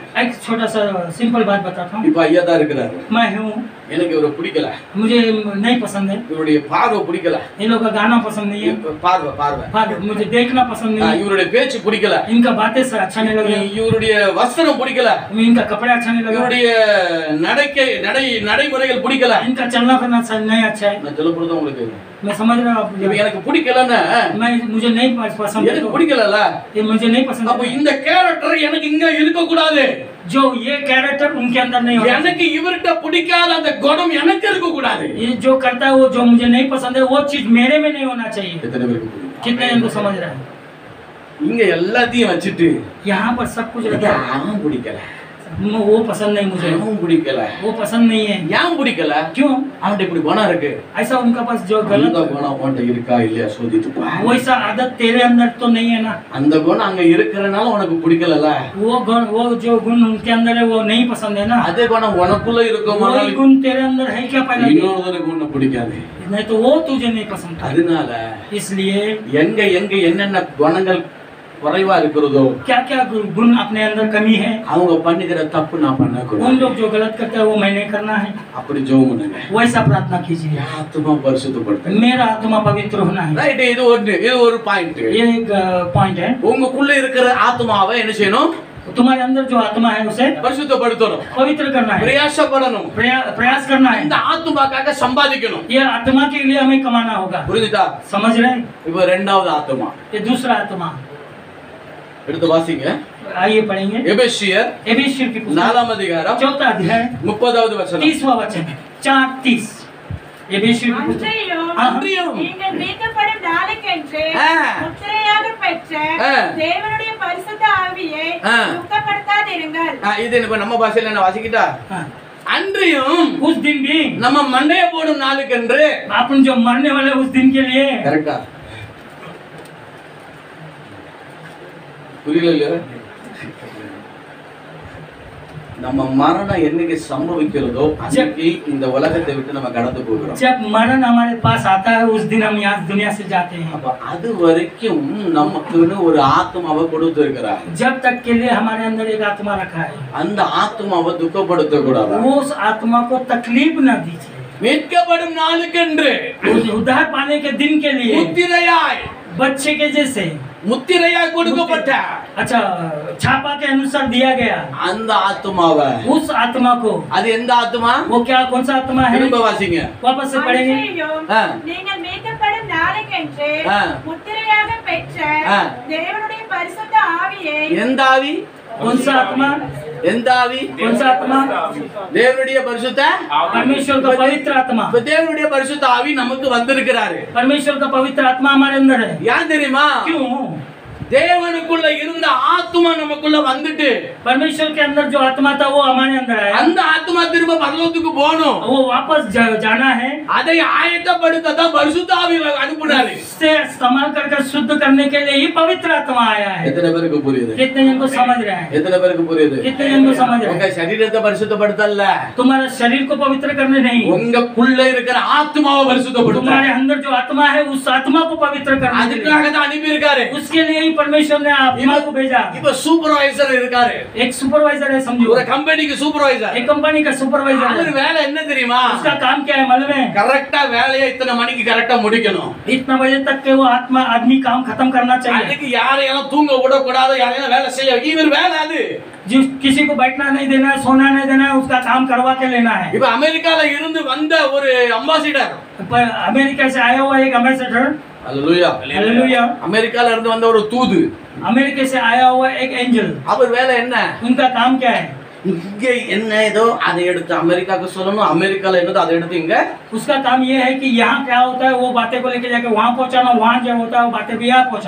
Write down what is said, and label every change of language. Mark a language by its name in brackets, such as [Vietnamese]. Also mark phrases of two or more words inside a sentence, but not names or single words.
[Hindi] एक छोटा सा सिंपल बात बताता हूँ। [Tamil] இப்ப ஐயா தான் இருக்கிறாரு. [Hindi] मैं हूँ, [Tamil] எனக்கு இவரை பிடிக்கல, [Hindi] मुझे नहीं पसंद है, [Tamil] இவருடைய பார்வை பிடிக்கல, [Hindi] इन लोग का गाना पसंद नहीं है, [Tamil] பார்வை [Hindi] मुझे देखना पसंद नहीं है, [Tamil] இவருடைய பேச்சு பிடிக்கல, [Hindi] इनका बातें से अच्छा नहीं लगे, [Tamil] இவருடைய வஸ்திரம் பிடிக்கல, [Hindi] इनका कपड़ा अच्छा नहीं लगा, [Tamil] இவருடைய நடைமுறைகள் பிடிக்கல. [Hindi] इनका चलना फिरना नहीं अच्छा है। [Tamil] நான் சொல்ல போறது உங்களுக்கு [Hindi] मैं समझ रहा हूँ। [Tamil] இப்ப எனக்கு பிடிக்கலன்னா [Hindi] मुझे नहीं पसंद है, [Tamil] எனக்கு பிடிக்கலல, [Hindi] ये मुझे नहीं पसंद [Tamil] அப்ப [Hindi] है। [Tamil] இந்த கேரக்டர் எனக்கு இங்க இருக்க கூடாது. [Hindi] जो ये कैरेक्टर उनके अंदर नहीं होना [Tamil] எனக்கு இவர்ட்ட பிடிக்காத அந்த குணம் எனக்கு இருக்க கூடாது. [Hindi] चाहिए। ये जो करता है वो जो मुझे नहीं पसंद है वो चीज मेरे में नहीं होना चाहिए। [Tamil] எத்தனை பேருக்கு புரியும்? [Hindi] कितने जन को समझ रहा है? [Tamil] இங்க எல்லாத்தையும் வச்சிட்டு [Hindi] यहाँ पर सब कुछ रखा है, [Tamil] யாரும் பிடிக்கல, [Hindi] वो पसंद नहीं मुझे, [Tamil] யாரும் பிடிக்கல, [Hindi] वो पसंद नहीं है। [Tamil] ஏன் பிடிக்கல? [Hindi] क्यों? [Tamil] அவன்கிட்ட இப்படி குணம் இருக்கு. [Hindi] ऐसा उनका पास जो [Tamil] அந்த [Hindi] गलत [Tamil] குணம் அவன்கிட்ட இருக்கா இல்லையா சோதித்து பாரு. [Hindi] वैसा आदत तेरे अंदर तो नहीं है ना। [Tamil] அந்த குணம் அங்க இருக்கறனால உனக்கு பிடிக்கலல. [Hindi] वो जो गुण उनके अंदर है वो नहीं पसंद है ना। [Tamil] அதே குணம் உனக்குள்ள [Hindi] वही [Tamil] இருக்குமானால் [Hindi] गुण तेरे अंदर है क्या पहले? [Tamil] இன்னொருத்தருக்கு உன்னை பிடிக்காது. [Hindi] नहीं तो वो तुझे नहीं पसंद था। [Tamil] அதனால [Hindi] इसलिए [Tamil] எங்க என்னென்ன குணங்கள் குறைவா இருக்கிறதோ [Hindi] क्या क्या गुण अपने अंदर कमी है, [Tamil] அவங்க பண்ணுகிற தப்பு நான் பண்ண [Hindi] उन [Tamil] கூடாது. [Hindi] लोग जो गलत करते हैं वो मैंने करना है। [Tamil] அப்படி ஜெபம் பண்ணுங்க. [Hindi] वैसा प्रार्थना कीजिए। [Tamil] ஆத்துமா பரிசுத்தப்படுத்துங்க. [Hindi] मेरा आत्मा पवित्र होना है। [Tamil] ரைட், இது ஒரு பாயிண்ட். [Hindi] ये एक पॉइंट है। [Tamil] உங்களுக்குள்ள இருக்கிற ஆத்துமாவை என்ன செய்யணும்? [Hindi] तुम्हारे अंदर जो आत्मा है उसे [Tamil] பரிசுத்தப்படுத்தணும், [Hindi] पवित्र करना है, [Tamil] பிரயாசப்படணும், [Hindi] प्रयास करना है। [Tamil] இந்த ஆத்துமாக்காக சம்பாதிக்கணும். [Hindi] ये आत्मा के लिए हमें कमाना होगा। [Tamil] புரியுதா? [Hindi] समझ रहे हैं? [Tamil] இப்போ இரண்டாவது ஆத்துமா [Hindi] ये दूसरा आत्मा। [Tamil] எடுத்து வாசிங்க. [Hindi] आइए पढ़ेंगे [Tamil] எபேசியர் [Hindi] एबेसियर की पुस्तक [Tamil] 4 அதிகாரம் [Hindi] 4 अध्याय [Tamil] 30வது வசனம். [Hindi] 30वां वचन 4:30। एबेसियर की पुस्तक [Tamil] அன்றியும் நீங்கள் மீட்கப்படும் நாளுக்கென்று ஆ. முத்திரையாக பெற்ற ஆ. தேவனுடைய பரிசுத்த ஆவியை ஆ. துக்கப்படுத்தாதிருங்கள். இது இப்ப நம்ம பாஷையில என்ன வாசிக்கிட்டா? [Hindi] हाँ। [Tamil] அன்றியும் [Hindi] उस दिन भी [Tamil] நம்ம மண்டைய போடும் நாளுக்கென்று. [Hindi] अपन जो मरने वाले उस दिन के लिए [Tamil] கரெக்டா? புரியல இல்லையா? நம்ம மரணம் என்னைக்கு சம்பவிக்கிறதோ அன்னைக்கு இந்த உலகத்தை விட்டு நம்ம கடந்து போகிறோம். [Hindi] जब मरण हमारे पास आता है उस दिन हम यहाँ दुनिया से जाते हैं। [Tamil] அப்ப அது வரைக்கும் நமக்குன்னு ஒரு ஆத்மாவை கொடுத்து இருக்கிறார். [Hindi] जब तक के लिए हमारे अंदर एक आत्मा रखा है, [Tamil] அந்த ஆத்மாவை துக்கப்படுத்த கூடாது. [Hindi] उस आत्मा को तकलीफ न दीजिए। [Tamil] மீட்கப்படும் நாளுக்கென்று [Hindi] उद्धार पाने के दिन के लिए [Tamil] முத்திரையாய் [Hindi] बच्चे के जैसे [Tamil] முத்திரையாய் கொடுக்கப்பட்ட [Hindi] अच्छा छापा के अनुसार दिया गया [Tamil] அந்த ஆத்மாவை, [Hindi] उस आत्मा को, [Tamil] அது எந்த ஆத்மா? [Hindi] वो क्या कौन सा आत्मा है? [Tamil] திரும்ப வாசிங்க. [Hindi] वापस से पढ़ेंगे। [Tamil] அன்றியும் ஆ. நீங்கள் மீட்கப்படும் நாளுக்கென்று ஆ. முத்திரையாக பெற்ற ஆ. தேவனுடைய பரிசுத்த ஆவியை எந்த ஆவி? [Hindi] कौन सा आत्मा? [Tamil] எந்த ஆவி? [Hindi] कौन सा आत्मा? [Tamil] தேவனுடைய பரிசுத்த [Hindi] परमेश्वर का पवित्र आत्मा। [Tamil] இப்ப தேவனுடைய பரிசுத்த ஆவி நமக்கு வந்திருக்கிறாரு. [Hindi] परमेश्वर का पवित्र आत्मा हमारे अंदर है। [Tamil] ஏன் தெரியுமா? [Hindi] क्यों? [Tamil] தேவனுக்குள்ள இருந்த ஆத்மா நமக்குள்ள வந்துட்டு [Hindi] परमेश्वर के अंदर जो आत्मा था वो हमारे अंदर है। [Tamil] அந்த ஆத்மா திரும்ப பரலோகத்துக்கு போகணும். [Hindi] वो वापस जाना है, [Tamil] அதை ஆயத்தப்படுத்த தான் பரிசுத்த ஆவி அனுப்புனாரு. [Hindi] से इस्तेमाल करके शुद्ध करने के लिए ही पवित्र आत्मा आया है। [Tamil] எத்தனை பேருக்கு புரியுது? [Hindi] कितने जन को समझ रहा है? [Tamil] எத்தனை பேருக்கு புரியுது? [Hindi] कितने जन को समझ रहा [Tamil] உங்க [Hindi] है? [Tamil] சரீரத்தை பரிசுத்தப்படுத்தல, [Hindi] तुम्हारा शरीर को पवित्र करने नहीं, [Tamil] உங்களுக்குள்ள இருக்கிற ஆத்மாவை பரிசுத்தப்படுத்த. [Hindi] तुम्हारे अंदर जो आत्मा है उस आत्मा को पवित्र करने के लिए, [Tamil] அதுக்காக தான் அனுப்பி இருக்காரு. [Hindi] उसके लिए ही परमेश्वर ने आत्मा को भेजा। [Tamil] இப்ப சூப்பர்வைசர் இருக்காரு, [Hindi] एक सुपरवाइजर है, समझो, [Tamil] ஒரு கம்பெனிக்கு சூப்பர்வைசர். [Hindi] एक कंपनी का सुपरवाइजर [Tamil] அவர் [Hindi] है। [Tamil] வேலை என்ன தெரியுமா? [Hindi] उसका काम क्या है मालूम है? [Tamil] கரெக்டா வேலையை இத்தனை மணிக்கு கரெக்டா முடிக்கணும். [Hindi] इतना बजे तक के वो आत्मा आदमी काम खत्म करना चाहिए। [Tamil] அதுக்கு யாரையும் தூங்க விடக்கூடாது, யாரையும் வேலை செய்ய. இவர் வேலை அது. [Hindi] जिस किसी को बैठना नहीं देना है, सोना नहीं देना है, उसका काम करवा के लेना है। [Tamil] இப்ப அமெரிக்கால இருந்து வந்த ஒரு அம்பாசிடர், [Hindi] पर अमेरिका से आया हुआ एक एम्बेसडर, [Tamil] அல்லேலூயா, [Hindi] हालेलुया, [Tamil] அமெரிக்கால இருந்து வந்த ஒரு தூது, [Hindi] अमेरिका से आया हुआ एक एंजल, [Tamil] அவர் வேலை என்ன? [Hindi] उनका काम क्या है? [Tamil] இங்க என்ன ஏதோ அதை எடுத்து அமெரிக்காக்கு சொல்லணும், அமெரிக்கால என்னதோ அதை எடுத்து இங்க. [Hindi] उसका काम ये है कि यहाँ क्या होता है वो बातें को लेके जाके वहाँ पहुँचाना, वहाँ जो होता है वो बातें भी यहाँ पहुँचाना।